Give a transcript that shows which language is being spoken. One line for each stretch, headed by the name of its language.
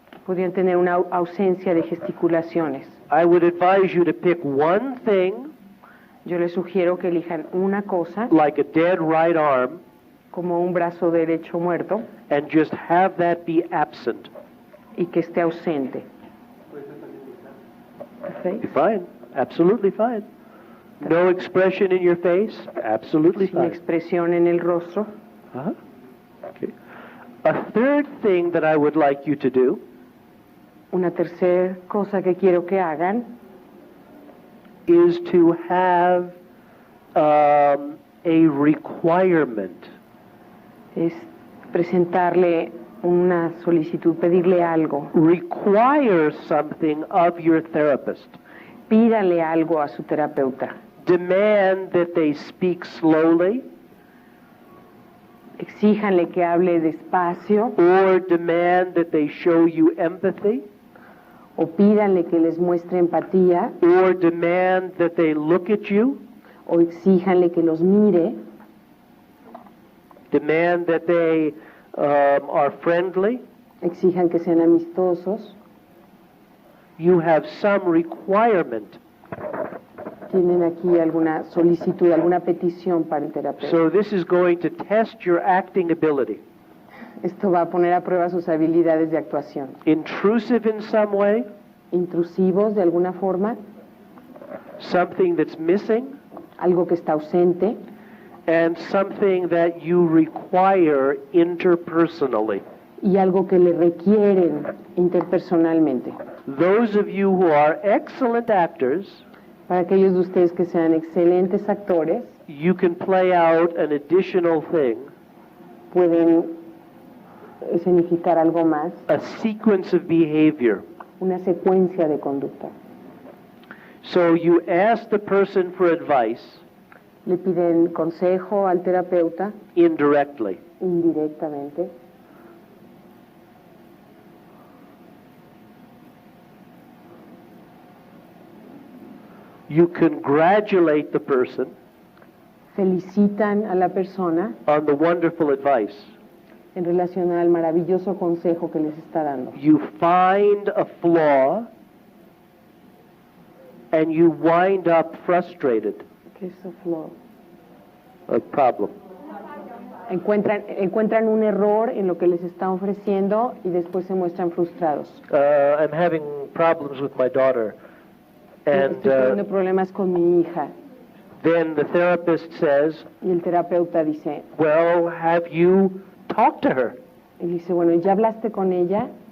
Spanish: Podrían tener una ausencia de gesticulaciones.
English: I would advise you to pick one thing,
Spanish: Yo les sugiero que elijan una cosa,
English: like a dead right arm,
Spanish: como un brazo derecho muerto,
English: and just have that be absent.
Spanish: y que esté ausente. ¿Ok?
English: Fine, absolutely fine. No expression in your face, absolutely
Spanish: Sin
English: fine.
Spanish: expresión en el rostro.
English: Uh-huh. Okay. A third thing that I would like you to do
Spanish: Una tercera cosa que quiero que hagan
English: is to have a requirement.
Spanish: es presentarle una solicitud, pedirle algo.
English: Require something of your therapist.
Spanish: Pídale algo a su terapeuta.
English: Demand that they speak slowly,
Spanish: Exíjanle que hable despacio
English: or demand that they show you empathy,
Spanish: o pídanle que les muestre empatía
English: or demand that they look at you,
Spanish: o exíjanle que los mire,
English: demand that they are friendly.
Spanish: exijan que sean amistosos.
English: You have some requirement.
Spanish: Tienen aquí alguna solicitud, alguna petición para el terapeuta.
English: So this is going to test your acting ability.
Spanish: Esto va a poner a prueba sus habilidades de actuación.
English: Intrusive in some way,
Spanish: Intrusivos de alguna forma,
English: something that's missing,
Spanish: algo que está ausente
English: and something that you require interpersonally.
Spanish: y algo que le requieren interpersonalmente.
English: Those of you who are excellent actors,
Spanish: Para aquellos de ustedes que sean excelentes actores,
English: you can play out an additional thing,
Spanish: pueden escenificar algo más,
English: a sequence of behavior.
Spanish: una secuencia de conducta.
English: So you ask the person for advice
Spanish: Le piden consejo al terapeuta
English: indirectly.
Spanish: indirectamente.
English: You congratulate the person
Spanish: Felicitan a la persona
English: on the wonderful advice.
Spanish: en relación al maravilloso consejo que les está dando.
English: You find a flaw and you wind up frustrated.
Spanish: ¿Qué es eso, Flor?
English: A problem.
Spanish: Encuentran un error en lo que les está ofreciendo y después se muestran frustrados.
English: I'm having problems with my daughter. And
Spanish: Estoy teniendo problemas con mi hija.
English: then the therapist says,
Spanish: Y el terapeuta dice,
English: well, have you talked to her?
Spanish: y dice, bueno, ¿ya hablaste con ella?